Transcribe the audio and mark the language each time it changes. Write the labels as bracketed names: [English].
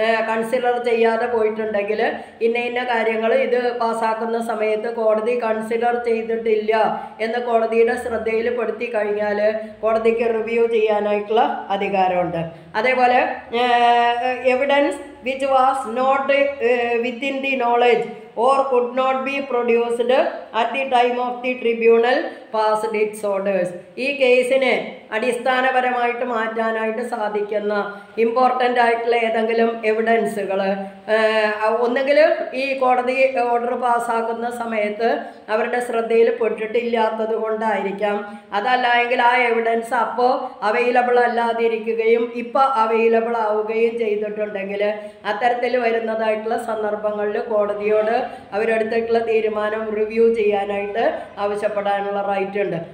[Malayalam] Consider ചെയ്യാതെ പോയിട്ടുണ്ടെങ്കിൽ ഇന്ന കാര്യങ്ങൾ ഇത് പാസ്സാക്കുന്ന സമയത്ത് കോടതി കൺസിഡർ ചെയ്തിട്ടില്ല എന്ന് കോടതിയുടെ ശ്രദ്ധയിൽ പെടുത്തി കഴിഞ്ഞാൽ കോടതിക്ക് റിവ്യൂ ചെയ്യാനായിട്ടുള്ള അധികാരമുണ്ട്. അതേപോലെ evidence [English] which was not within the knowledge or could not be produced at the time of the tribunal passed its orders. [Malayalam] ഈ കേസിനെ അടിസ്ഥാനപരമായിട്ട് മാറ്റാനായിട്ട് സാധിക്കുന്ന ഇമ്പോർട്ടൻ്റ് ആയിട്ടുള്ള ഏതെങ്കിലും എവിഡൻസുകൾ ഒന്നുകിൽ ഈ കോടതി ഓർഡർ പാസ്സാക്കുന്ന സമയത്ത് അവരുടെ ശ്രദ്ധയിൽ പെട്ടിട്ടില്ലാത്തത് കൊണ്ടായിരിക്കാം, അതല്ല എങ്കിൽ ആ എവിഡൻസ് അപ്പോൾ അവൈലബിൾ അല്ലാതിരിക്കുകയും ഇപ്പോൾ അവൈലബിൾ ആവുകയും ചെയ്തിട്ടുണ്ടെങ്കിൽ അത്തരത്തിൽ വരുന്നതായിട്ടുള്ള സന്ദർഭങ്ങളിൽ കോടതിയോട് അവരെടുത്തിട്ടുള്ള തീരുമാനം റിവ്യൂ ചെയ്യാനായിട്ട് ആവശ്യപ്പെടാനുള്ള റൈറ്റ് ഉണ്ട്.